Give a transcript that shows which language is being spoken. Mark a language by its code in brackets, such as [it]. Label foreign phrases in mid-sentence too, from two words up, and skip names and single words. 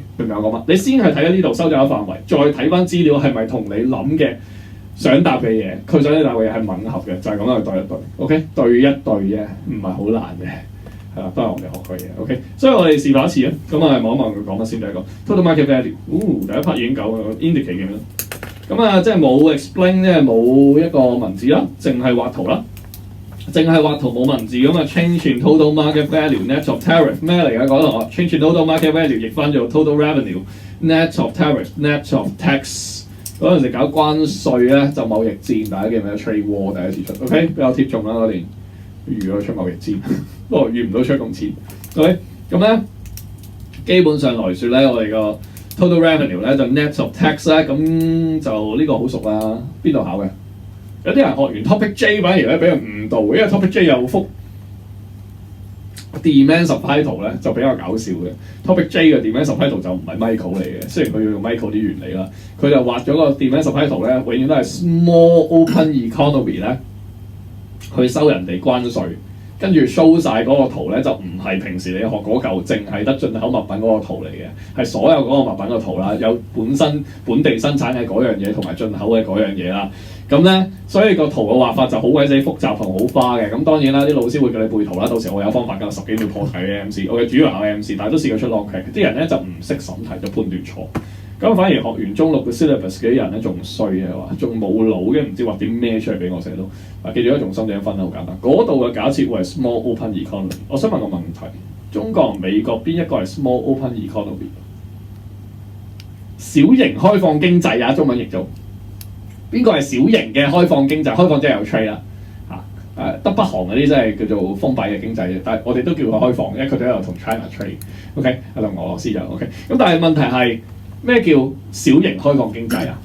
[yue] 明唔明我講乜？你先係睇喺呢度收窄咗範圍，再睇翻資料係咪同你諗嘅想答嘅嘢，佢想你答嘅嘢係吻合嘅，就係咁樣去對一對。OK， 對一對啫，唔係好難嘅。係啦，都係我哋學嘅嘢。OK， 所以我哋示範一次啊。咁啊，望一望佢講乜先。第一個 [en] total market value， [yue] 第一 part 已經夠啦 ，indicate 嘅咩？咁啊，即係冇 explain， 即係冇一個文字啦，淨係畫圖啦，淨係畫圖冇文字咁啊。 [en] Change in total market value net of tariff [yue] 咩嚟㗎？講到我 [en] change in total market value [yue] 譯翻做 [en] total revenue net of tariff net of tax。 [yue] 嗰陣時搞關稅咧，就貿易戰，大家記唔記得 [en] trade war [yue] 第一次出 ？OK， 比較貼中啦嗰年，預咗出貿易戰，不過預唔到出咁前。OK， 咁咧基本上來説咧，我哋個 [en] total revenue [yue] 咧就 [en] net of tax [yue] 咧，咁就呢個好熟啦。邊度考嘅？有啲人學完 [en] topic J [yue] 反而咧俾人誤導嘅，因為 [en] topic J [yue] 有幅 [en] demand supply [yue] 圖咧就比較搞笑嘅。 [en] topic J [yue] 嘅 [en] demand supply [yue] 圖就唔係 Michael 嚟嘅，雖然佢要用 Michael 啲原理啦，佢就畫咗個 [en] demand supply [yue] 圖咧，永遠都係 [en] small open economy [yue] 咧去收人哋關稅。跟住 show 晒嗰個圖咧，就唔係平時你學嗰嚿，淨係得進口物品嗰個圖嚟嘅，係所有嗰個物品嘅圖啦，有本身本地生產嘅嗰樣嘢同埋進口嘅嗰樣嘢啦。咁咧，所以個圖嘅畫法就好鬼死複雜同好花嘅。咁當然啦，啲老師會叫你背圖啦。到時我有方法㗎，10幾秒破題嘅 MC。我嘅主要考 MC，但係都試過出 [en] long crack。 [yue] 啲人咧就唔識審題，就判斷錯。咁反而學完中六嘅 syllabus 嘅人咧仲衰嘅話，仲冇腦嘅，唔知畫啲咩出嚟俾我寫到。記住一重心點樣分好簡單。嗰度嘅假設會係 [en] small open economy。 [yue] 我想問個問題：中國同美國邊一個係 [en] small open economy？ [yue] 小型開放經濟啊，中文譯做邊個係小型嘅開放經濟？開放即係有 trade 啦嚇，得北韓嗰啲真係叫做封閉嘅經濟啫。但係我哋都叫佢開放，因為佢哋有同 [en] China trade。 [yue] OK， 同俄羅斯就 OK。咁但係問題係咩叫小型開放經濟啊？